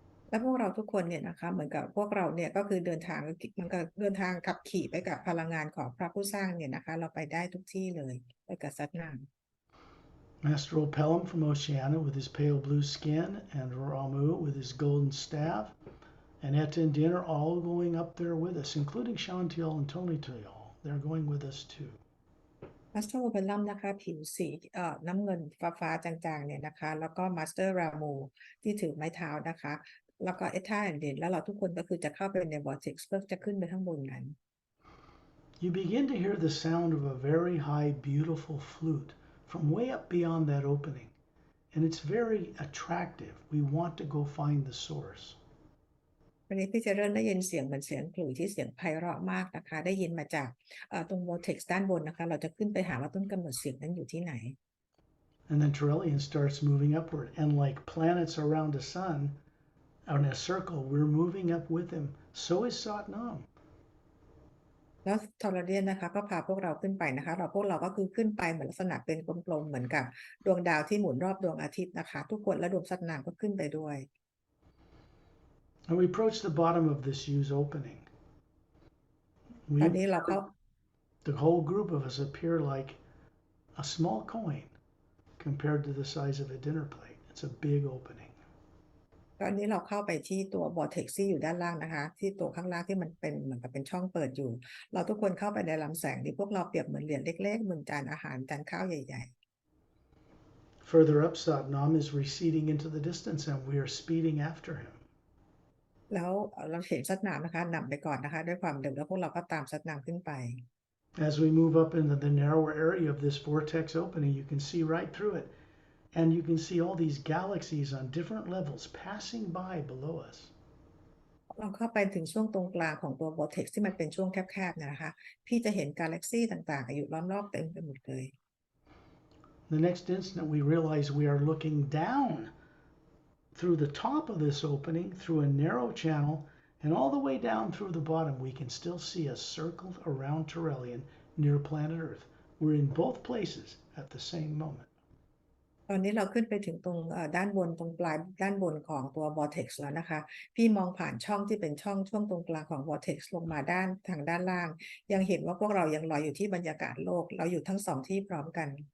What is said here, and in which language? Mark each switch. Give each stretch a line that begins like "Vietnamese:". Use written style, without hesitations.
Thai: และพวกเราทุกคนเนี่ยนะคะเหมือนกับพวกเราเนี่ยก็คือเดินทางมันก็เดินทางขับขี่ไปกับพลังงานของพระผู้สร้างเนี่ยนะคะเราไปได้ทุกที่เลยไปกับซัดนาม
English: Master Pelham from Oceania with his pale blue skin, and Ramu with his golden staff, and Etta and Din are all going up there with us, including Shantiel and Tony Tuyal. They're going with us too.
Thai: มาสเตอร์โอเปรัมนะคะผิวสีน้ำเงินฟ้าจางๆเนี่ยนะคะแล้วก็มาสเตอร์รามูที่ถือไม้เท้านะคะแล้วก็เอท่าแอนเดนแล้วเราทุกคนก็คือจะเข้าไปใน vortex เพื่อจะขึ้นไปข้างบนนั้น
English: You begin to hear the sound of a very high, beautiful flute from way up beyond that opening, and it's very attractive. We want to go find the source.
Thai: วันนี้พี่จะเริ่มได้ยินเสียงเหมือนเสียงขลุ่ยที่เสียงไพเราะมากนะคะได้ยินมาจากตรง vortex ด้านบนนะคะเราจะขึ้นไปหาว่าต้นกำเนิดเสียงนั้นอยู่ที่ไหน
English: And then Terrellian starts moving upward, and like planets around a sun, in a circle, we're moving up with him. So is Satnam.
Thai: แล้วทอร์เรียนนะคะก็พาพวกเราขึ้นไปนะคะพวกเราก็คือขึ้นไปเหมือนลักษณะเป็นกลมๆเหมือนกับดวงดาวที่หมุนรอบดวงอาทิตย์นะคะทุกคนและดวงซัดนามก็ขึ้นไปด้วย
English: And we approach the bottom of this huge opening.
Thai: ตอนนี้เราเข้า
English: The whole group of us appear like a small coin compared to the size of a dinner plate. It's a big opening.
Thai: ตอนนี้เราเข้าไปที่ตัว vortex ที่อยู่ด้านล่างนะคะที่ตัวข้างล่างที่มันเป็นเหมือนกับเป็นช่องเปิดอยู่เราทุกคนเข้าไปในลำแสงที่พวกเราเปรียบเหมือนเหรียญเล็กๆเหมือนจานอาหารจานข้าวใหญ่
English: Further up, Satnam is receding into the distance, and we are speeding after him.
Thai: ๆแล้วเราเห็นซัดนามนะคะนำไปก่อนนะคะด้วยความเร็วแล้วพวกเราก็ตามซัดนามขึ้นไป
English: As we move up into the narrower area of this vortex opening, you can see right through it, and you can see all these galaxies on different levels passing by below us.
Thai: เราเข้าไปถึงช่วงตรงกลางของตัว vortex ที่มันเป็นช่วงแคบๆนะคะพี่จะเห็นกาแล็กซี่ต่างๆอยู่ล้อมรอบเต็มไปหมดเลย
English: The next instant, we realize we are looking down through the top of this opening, through a narrow channel, and all the way down through the bottom, we can still see us circled around Terrellian near planet Earth. We're in both places at the same moment.
Thai: ตอนนี้เราขึ้นไปถึงตรงด้านบนตรงปลายด้านบนของตัว vortex แล้วนะคะพี่มองผ่านช่องที่เป็นช่วงตรงกลางของ vortex ลงมาทางด้านล่างยังเห็นว่าพวกเรายังลอยอยู่ที่บรรยากาศโลกเราอยู่ทั้งสองที่พร้อมกัน